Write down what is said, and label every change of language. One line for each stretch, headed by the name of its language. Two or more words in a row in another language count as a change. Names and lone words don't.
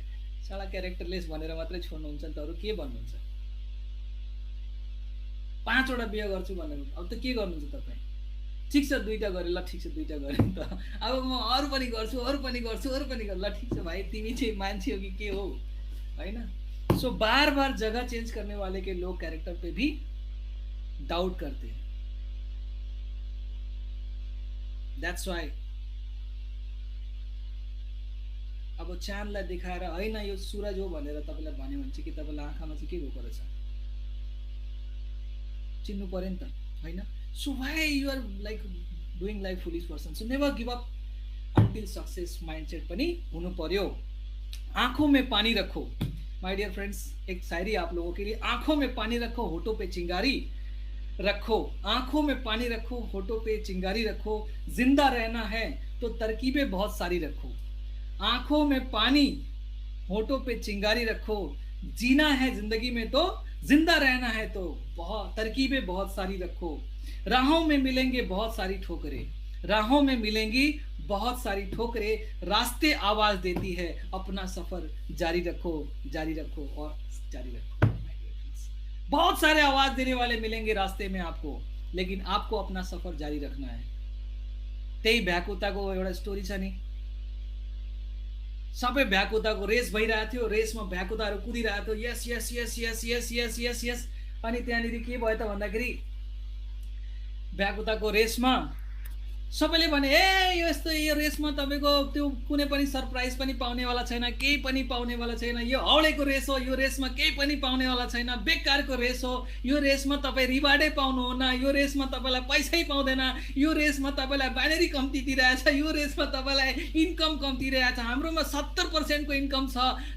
Nepali: साला क्यारेक्टरलेस भनेर मात्रै छोड्नुहुन्छ नि त, अरू के भन्नुहुन्छ? 5वटा बिहा गर्छु भनेर अब त के गर्नुहुन्छ तपाईँ? ठिक छ 2टा गरे, ल ठिक छ 2टा गरे नि त, अब म अरू पनि गर्छु, अरू पनि गर्छु, अरू पनि गर्छु, ल ठिक छ भाइ, तिमी चाहिँ मान्छे हो कि के हो, हैन?
Hindi: सो बार बार जगह चेंज करने वाले के लोग कैरेक्टर पे भी डाउट करते हैं।
English: That's why
Nepali: अब चाँदलाई देखाएर हैन यो सूरज हो भनेर तपाईलाई भन्यो भने चाहिँ कि तपाईलाई आँखामा चाहिँ के भएको रहेछ चिन्नु पर्यो नि त, हैन?
English: So why you are like doing like foolish person. So never give up until success mindset
Nepali: पनि हुनु पर्यो।
Hindi: आंखों में पानी रखो।
English: My dear friends,
Hindi: एक शायरी आप लोगों के लिए। आंखों में पानी रखो, होठों पे चिंगारी रखो। आंखों में पानी रखो, होठों पे चिंगारी रखो। जिंदा रहना है तो तरकीबें बहुत सारी रखो। आंखों में पानी, होठों पे चिंगारी रखो। जीना है जिंदगी में तो, जिंदा रहना है तो बहुत तरकीबें बहुत सारी रखो। राहों में मिलेंगे बहुत सारी ठोकरें, राहों में मिलेंगी बहुत सारी ठोकरें, रास्ते आवाज देती है, अपना सफर जारी रखो, जारी रखो और जारी रखो। बहुत सारे आवाज देने वाले मिलेंगे रास्ते में आपको, लेकिन आपको अपना सफर जारी रखना है।
Nepali: त्यही भ्याकुताको एउटा स्टोरी छ नि, सबै भ्याकुताको रेस भइरहेको थियो, रेसमा भ्याकुताहरू कुदिरहेको थियो,
English: yes yes yes yes yes yes yes yes.
Nepali: अनि त्यहाँनिर के भयो त भन्दाखेरि भ्याकुताको रेसमा सबैले भने ए यो रेसमा तपाईँको त्यो कुनै पनि सरप्राइज पनि पाउनेवाला छैन, केही पनि पाउनेवाला छैन, यो हौडेको रेस हो, यो रेसमा केही पनि पाउनेवाला छैन, बेकारको रेस हो, यो रेसमा तपाईँ रिवार्डै पाउनुहुन्न, यो रेसमा तपाईँलाई पैसै पाउँदैन, यो रेसमा तपाईँलाई ब्यालेरी कम्ती दिइरहेछ, यो रेसमा तपाईँलाई इन्कम कम्ती रहेछ, हाम्रोमा 70% को इन्कम छ।